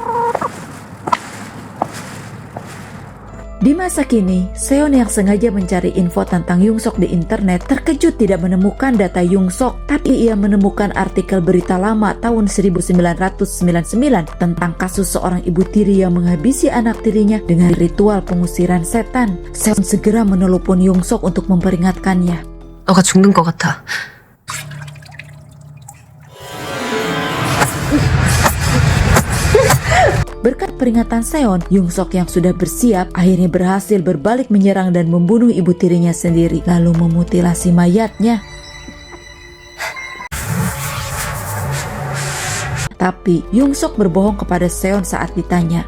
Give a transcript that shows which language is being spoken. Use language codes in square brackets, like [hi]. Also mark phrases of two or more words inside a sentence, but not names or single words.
[id] Di masa kini, Seon yang sengaja mencari info tentang Yung Sok di internet terkejut tidak menemukan data Yung Sok, tapi ia menemukan artikel berita lama tahun 1999 tentang kasus seorang ibu tiri yang menghabisi anak tirinya dengan ritual pengusiran setan. Seon segera menelepon Yung Sok untuk memperingatkannya. [ko] 너가 죽는 것 같아. [id] Berkat peringatan Seon, Yung Sok yang sudah bersiap akhirnya berhasil berbalik menyerang dan membunuh ibu tirinya sendiri, lalu memutilasi mayatnya. Tapi Yung Sok berbohong kepada Seon saat ditanya.